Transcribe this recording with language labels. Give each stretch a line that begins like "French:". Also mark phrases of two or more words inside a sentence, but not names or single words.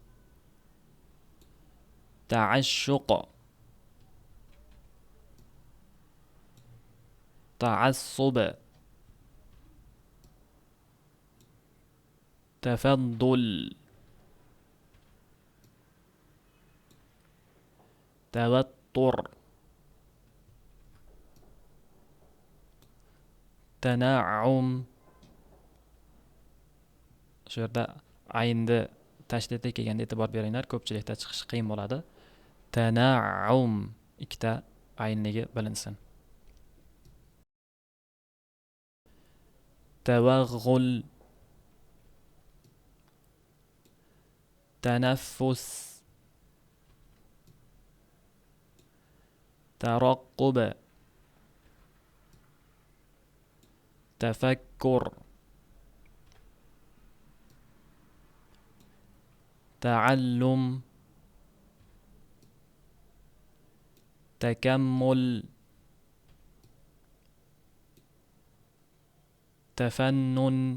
Arabic: تعشق، تعصب تفضل توتر تنعم.
Uzbek: shu yerda aynni tashdidga kelganda e'tibor beringlar, ko'pchilikda chiqishi qiyin bo'ladi. Tanaum ikkita aynligi bilinsin.
Arabic: توكل تنفس ترقب tafakkur تعلم تكمل تفنن